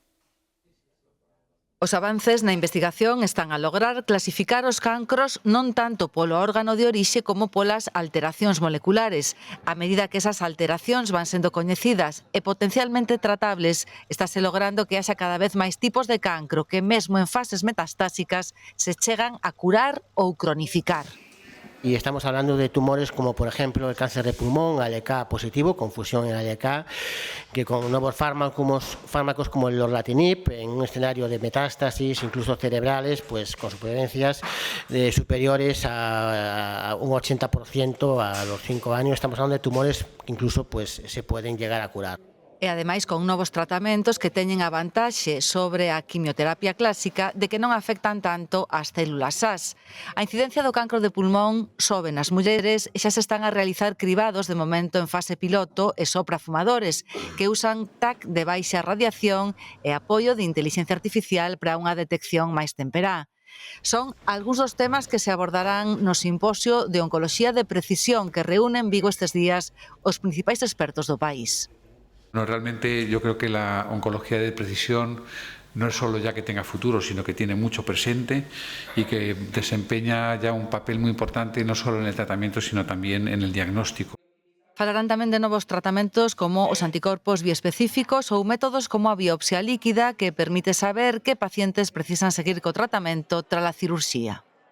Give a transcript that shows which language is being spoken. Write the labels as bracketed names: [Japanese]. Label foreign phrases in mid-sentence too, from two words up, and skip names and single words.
[Galician] Os avances na investigación están a lograr clasificar os cancros non tanto polo órgano de orixe como polas alteracións moleculares. A medida que esas alteracións van sendo coñecidas e potencialmente tratables, estáse logrando que haxa cada vez máis tipos de cancro que mesmo en fases metastásicas se chegan a curar ou cronificar. [Spanish] Y estamos hablando de tumores como, por ejemplo, el cáncer de pulmón, ALK positivo, con fusión en ALK, que con nuevos fármacos como el lorlatinib, en un escenario de metástasis, incluso cerebrales, pues con supervivencias superiores a un 80% a los 5 años. Estamos hablando de tumores que incluso pues, se pueden llegar a curar. [Galician] E, ademais, con novos tratamentos que teñen a vantaxe sobre a quimioterapia clásica de que non afectan tanto as células SAS. A incidencia do cancro de pulmón sobe nas mulleres e xa se están a realizar cribados de momento en fase piloto e só para fumadores que usan TAC de baixa radiación e apoio de inteligencia artificial para unha detección máis temperá. Son algúns dos temas que se abordarán no simposio de Oncoloxía de Precisión que reúne en Vigo estes días os principais expertos do país. [Spanish] No, realmente yo creo que la oncología de precisión no es solo ya que tenga futuro, sino que tiene mucho presente y que desempeña ya un papel muy importante no solo en el tratamiento, sino también en el diagnóstico. [Galician] Falarán tamén de novos tratamentos como os anticorpos biespecíficos ou métodos como a biopsia líquida que permite saber que pacientes precisan seguir co tratamento tras a cirurxía.